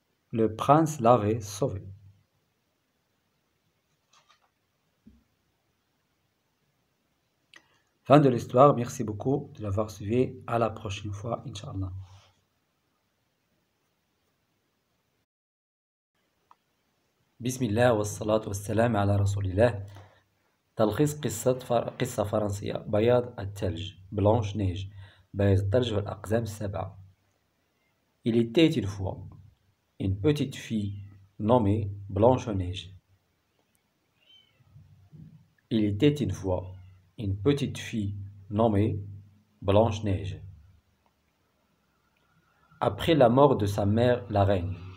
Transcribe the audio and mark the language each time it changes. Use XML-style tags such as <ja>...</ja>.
<fr>Le prince l'avait sauvé. Fin de l'histoire. Merci beaucoup de l'avoir suivi. À la prochaine fois, Inch'Allah.</fr> <ar>بسم الله والصلاة والسلام على رسول الله. تلخيص قصة فرنسية. بياض الثلج. بلانش نيج. بياض الثلج والأقزام السبعة.</ar> <fr>Il était une fois une petite fille nommée Blanche-Neige. Il était une fois une petite fille nommée Blanche-Neige. Après la mort de sa mère, la reine.</fr>